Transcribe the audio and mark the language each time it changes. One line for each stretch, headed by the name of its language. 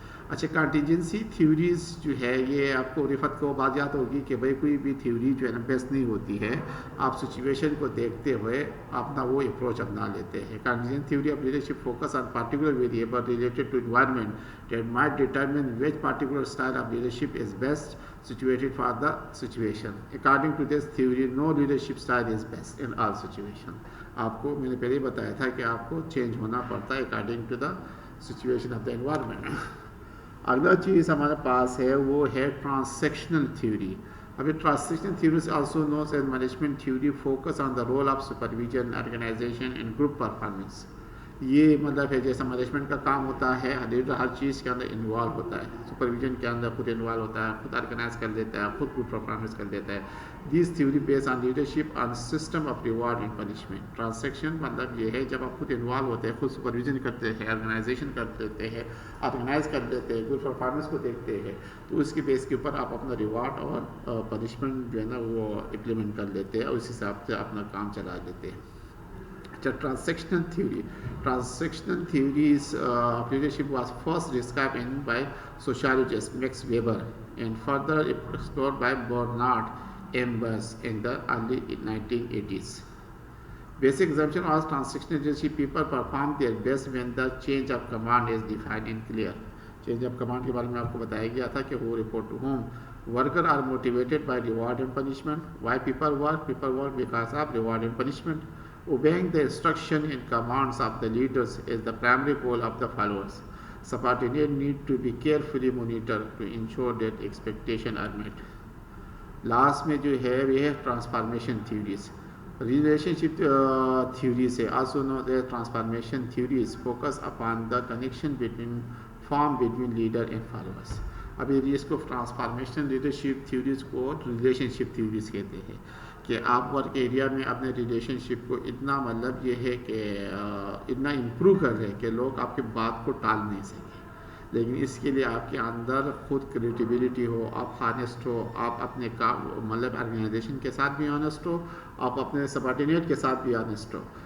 Urdu: اچھا، contingency theories جو ہے یہ آپ کو رفت کو بات یاد ہوگی کہ بھائی کوئی بھی تھیوری جو ہے نا بیسٹ نہیں ہوتی ہے، آپ سچویشن کو دیکھتے ہوئے اپنا وہ اپروچ اپنا لیتے ہیں.
English: Contingency theory of leadership focus on particular variable related to environment that might determine which particular style of leadership is best situated for the situation. According to this theory, no leadership style is best in all situations.
Urdu: آپ کو میں نے پہلے ہی بتایا تھا کہ آپ کو چینج ہونا پڑتا ہے
English: According to the situation of the environment.
Urdu: اگلا چیز ہمارے پاس ہے وہ ہے ٹرانسیکشنل تھیوری. ابھی
English: Transactional theory also knows as management theory focus on the role of supervision, organisation and group performance.
Urdu: یہ مطلب ہے جیسا مینجمنٹ کا کام ہوتا ہے، لیڈر ہر چیز کے اندر انوالو ہوتا ہے، سپرویژن کے اندر خود انوالو ہوتا ہے، خود آرگنائز کر دیتا ہے، خود گروپ پرفارمنس کر دیتا ہے.
English: This theory base on leadership on system of reward and punishment.
Urdu: Transaction مطلب یہ ہے جب آپ خود انوالو ہوتے ہیں، خود سپرویژن کرتے ہیں، آرگنائزیشن کر دیتے ہیں، آرگنائز کر دیتے ہیں، گروپ پرفارمنس کو دیکھتے ہیں، تو اس کی بیس کے اوپر آپ اپنا ریوارڈ اور پنشمنٹ جو ہے نا وہ امپلیمنٹ کر لیتے ہیں اور اس حساب سے اپنا کام چلا دیتے ہیں.
English: Transactional theory. Transactional theories of leadership was first described by sociologist Max Weber and further explored by Bernard M. Buss in the early 1980s. Basic assumption was transactional leadership people perform their best when the change of command is defined and clear. Change of command
Urdu: کے بارے میں آپ کو بتایا گیا تھا کہ وہ
English: report to whom. Workers are motivated by reward and punishment. Why people work? People work because of reward and punishment. Obeying the instruction and commands of the leaders is the primary goal of the followers. Subordinates need to be carefully monitored to ensure that expectations are met. Last
Urdu: میں جو ہے وہ ہے
English: transformation theories. Relationship theories
Urdu: ہے
English: also known as transformation theories focus upon the connection formed between leader and followers.
Urdu: ابھی اس کو transformation leadership theories کو relation شپ theories کہتے ہیں کہ آپ ورک ایریا میں اپنے ریلیشن شپ کو اتنا مطلب یہ ہے کہ اتنا امپروو کر رہے کہ لوگ آپ کی بات کو ٹال نہیں سکیں، لیکن اس کے لیے آپ کے اندر خود کریٹیبلٹی ہو، آپ ہانیسٹ ہو، آپ اپنے کام مطلب آرگنائزیشن کے ساتھ بھی آنیسٹ ہو، آپ اپنے سبارڈینیٹ کے ساتھ بھی آنیسٹ ہو.